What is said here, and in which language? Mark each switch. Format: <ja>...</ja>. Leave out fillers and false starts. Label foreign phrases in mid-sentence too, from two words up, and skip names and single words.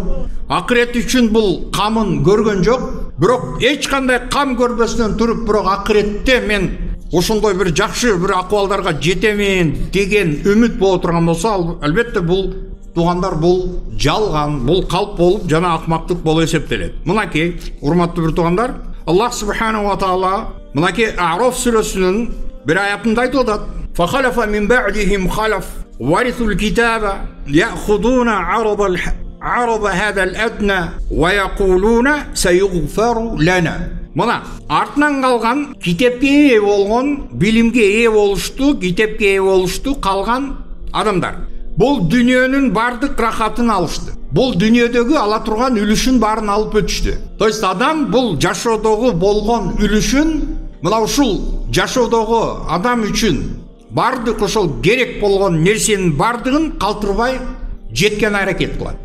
<ky>Акырет үчүн бул камын көргөн жок. Бирок эч кандай кам көрбөстөн туруп, бирок акыретте мен ошондой бир жакшы бир акыбалдарга жетемин деген үмүт боло турган болсо, албетте бул туугандар, бул жалган, бул калп болуп жана акмактык болуп эсептелет. Мынакей, урматтуу бир туугандар,</ky> <ar>الله سبحانه وتعالى</ar> <ky>мынакей А'роф сүрөсүнүн бир аятында айтып атат:</ky> <ar>"فخلف من بعدهم خلف ورثوا الكتاب يأخذون عرض هذا الأدنى ويقولون سيغفر لنا."</ar> <ky>Мына артынан калган, китепке ээ болгон, билимге ээ болушту, китепке ээ болушту калган адамдар. Бул дүйнөнүн бардык рахатын алышты. бул дүниедегі ала турган үлүшүн баарын алып өтүштү.</ky> <ru>То есть</ru> <ky>адам бул жашоодогу болгон үлүшүн, мына ушул жашоодогу адам үчүн бардык ошол керек болгон нерсенин бардыгын калтырбай жеткен аракет кылат.</ky>